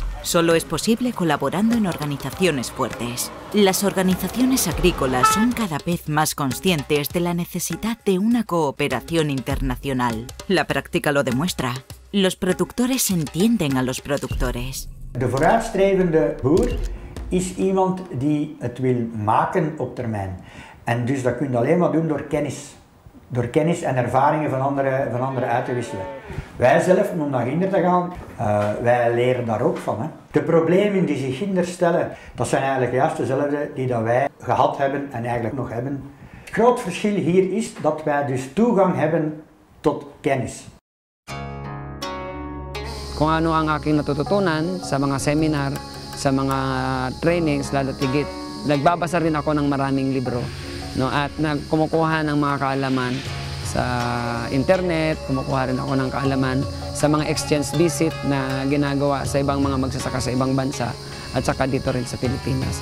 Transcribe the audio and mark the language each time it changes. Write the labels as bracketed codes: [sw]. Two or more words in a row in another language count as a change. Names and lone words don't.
[es] Solo es posible colaborando en organizaciones fuertes. Las organizaciones agrícolas son cada vez más conscientes de la necesidad de una cooperación internacional. La práctica lo demuestra. Los productores entienden a los productores. [nl] De vooruitstrevende boer is iemand die het wil maken op termijn. En dus dat kun je alleen maar doen door kennis. Door kennis en ervaringen van anderen uit te wisselen. Wij zelf, om naar Ginder te gaan, wij leren daar ook van. Hè. De problemen die zich Ginder stellen, dat zijn eigenlijk juist dezelfde die dat wij gehad hebben en eigenlijk nog hebben. Het groot verschil hier is dat wij dus toegang hebben tot kennis. [tl] Kung ano ang aking natututunan sa mga seminar, sa mga trainings, lalo't higit, nagbabasa rin ako ng maraming libro. No, at kumukuha ng mga kaalaman sa internet, kumukuha rin ako ng kaalaman sa mga [en] exchange visit [tl] na ginagawa sa ibang mga magsasaka sa ibang bansa at saka dito rin sa Pilipinas.